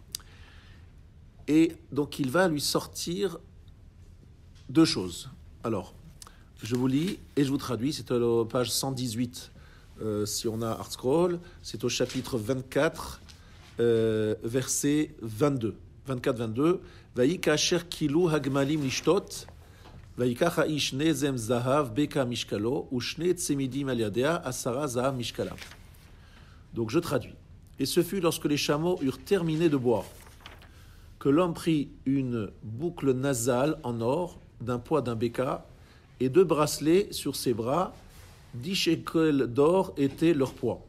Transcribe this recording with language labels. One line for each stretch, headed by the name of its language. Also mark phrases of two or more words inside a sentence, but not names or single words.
French: Et donc il va lui sortir deux choses. Alors, je vous lis et je vous traduis, c'est à la page 118, si on a ArtScroll, c'est au chapitre 24, verset 22. 24-22.
Hebrew: ויהי כאשר כלו הגמלים לשתות. ויקח האיש נזם זהב בקע משקלו ושני צמידים על ידיה 10 זהב משקלם.
French: Donc je traduis. Et ce fut lorsque les chameaux eurent terminé de boire que l'homme prit une boucle nasale en or d'un poids d'un béka et 2 bracelets sur ses bras, 10 shekels d'or étaient leur poids.